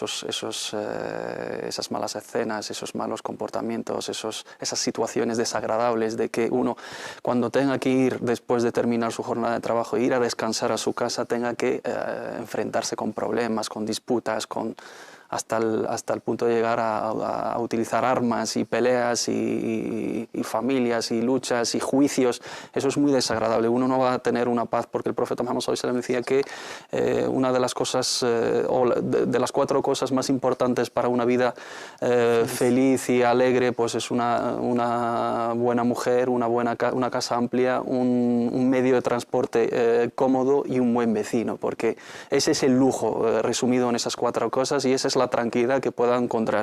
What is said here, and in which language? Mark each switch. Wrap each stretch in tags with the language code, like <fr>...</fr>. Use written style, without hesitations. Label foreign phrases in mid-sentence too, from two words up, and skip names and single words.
<es>esas malas escenas, esos malos comportamientos, esas situaciones desagradables de que uno, cuando tenga que ir después de terminar su jornada de trabajo, ir a descansar a su casa, tenga que enfrentarse con problemas, con disputas, hasta el punto de llegar a utilizar armas y peleas y familias y luchas y juicios. Eso es muy desagradable. Uno no va a tener una paz, porque el profeta Muhammad</es> <ar>صلى الله عليه وسلم</ar> <es>decía que una de las cosas, o de las 4 cosas más importantes para una vida feliz y alegre, pues es una buena mujer, una casa amplia, un medio de transporte cómodo y un buen vecino, porque ese es el lujo resumido en esas 4 cosas, y esa es la tranquilidad que pueda encontrar.</es>